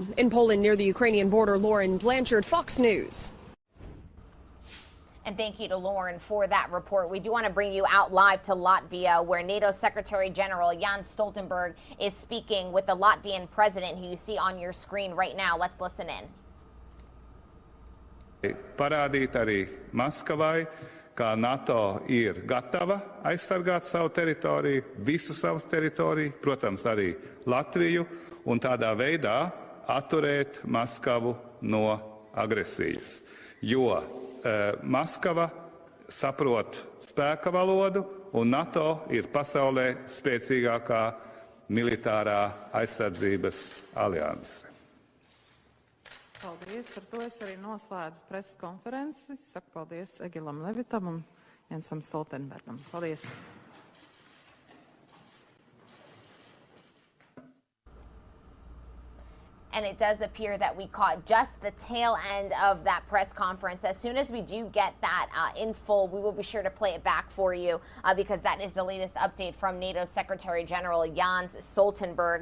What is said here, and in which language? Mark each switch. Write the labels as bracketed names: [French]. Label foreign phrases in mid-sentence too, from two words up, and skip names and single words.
[English] In Poland, near the Ukrainian border, Lauren Blanchard, Fox News. And thank you to Lauren for that report. We do want to bring you out live to Latvia, where NATO Secretary General Jens Stoltenberg is speaking with the Latvian president, who you see on your screen right now. Let's listen in. [Latvian] Parādīt arī Maskavai, ka NATO ir gatava aizsargāt savu teritoriju, visu savas teritoriju, protams arī Latviju, un tādā veidā atturēt Maskavu no agresijas. Jo Maskava saprot spēka valodu, un NATO ir pasaulē spēcīgākā militārā aizsardzības alianse. Paldies. Ar to es arī noslēdzu preses konferenci. Saku paldies Egilam Levitam un Jensam Stoltenbergam. Paldies. [English] And it does appear that we caught just the tail end of that press conference. As soon as we do get that in full, we will be sure to play it back for you because that is the latest update from NATO Secretary General Jens Stoltenberg.